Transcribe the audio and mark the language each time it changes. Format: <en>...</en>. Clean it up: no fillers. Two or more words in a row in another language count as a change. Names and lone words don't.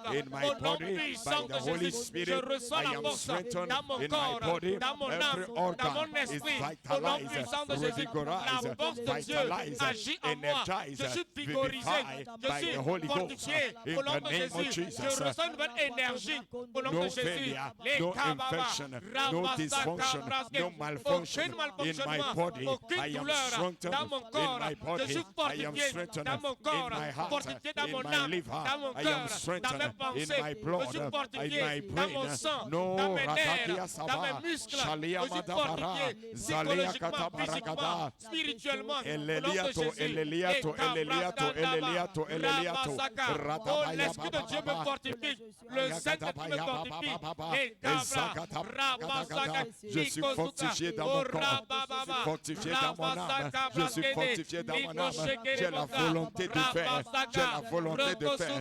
<fr>Au nom puissant de Jésus, je reçois la force dans mon corps, dans mon âme, dans mon esprit. Au nom puissant de Jésus, la force de Dieu agit en moi. Je suis vigorisé, je suis fortifié au nom de Jésus. Je ressens une nouvelle énergie au nom de Jésus.</fr> <en>No infection, no dysfunction, no malfunction in my body. I am strengthened in my body. I am strengthened in my heart, in my liver. I am strengthened in my blood, in my brain. No ratakia saba, shalia madabara, zalia katabarakada,</en> <fr>spirituellement, eleliato, eleliato, eleliato, eleliato, eleliato. Oh, l'Esprit de Dieu me fortifie. Le Saint-Esprit me fortifie. Je suis fortifié dans mon corps. Fortifié dans mon âme. Je suis fortifié dans mon âme. J'ai la volonté de faire. J'ai la volonté de faire.</fr>